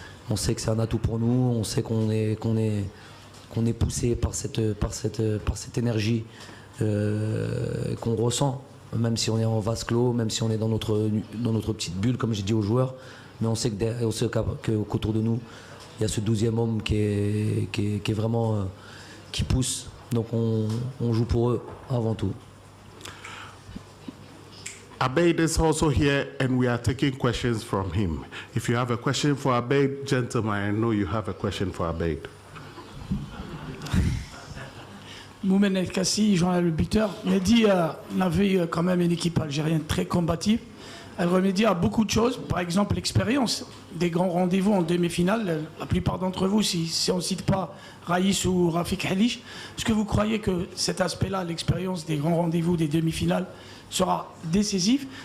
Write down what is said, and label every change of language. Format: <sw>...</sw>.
<fr>On sait que c'est un atout pour nous, on sait qu'on est poussé par cette énergie qu'on ressent, même si on est en vase clos, même si on est dans notre petite bulle, comme j'ai dit aux joueurs. mais on sait qu'autour de nous, il y a ce 12e homme qui est vraiment qui pousse. Donc on joue pour eux avant tout.</fr> <en>Abeid is also here, and we are taking questions from him. If you have a question for Abeid, gentlemen, I know you have a question for Abeid.</en> <fr>Moumen El Kassi, journal Le Buteur. Mehdi, on avait quand même une équipe algérienne très combative. Elle remédie à beaucoup de choses, par exemple l'expérience des grands rendez-vous en demi-finale. La plupart d'entre vous, si on ne cite pas Raïs ou Rafik Halish, est-ce que vous croyez que cet aspect-là, l'expérience des grands rendez-vous des demi-finales, sera décisif?</fr>